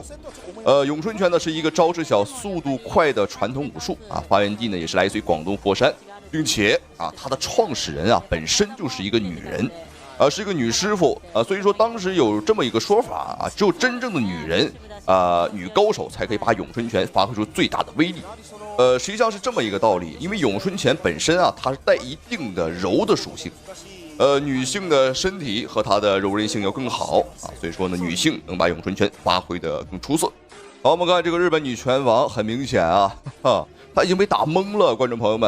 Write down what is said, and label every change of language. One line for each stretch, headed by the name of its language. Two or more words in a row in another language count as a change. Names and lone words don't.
Chinese: 詠春拳呢是一個招式小、速度快的傳統武術啊，發源地呢也是來自於廣東佛山，並且啊，它的創始人啊本身就是一個女人。是一個女師傅啊，所以說當時有這麼一個說法啊，只有真正的女人女高手才可以把詠春拳發揮出最大的威力。實際上是這麼一個道理，因為詠春拳本身啊，它是帶一定的柔的屬性，女性的身體和她的柔韧性要更好啊，所以說呢，女性能把詠春拳發揮得更出色。好，我們看這個日本女拳王，很明顯啊，她已經被打懵了，觀眾朋友們。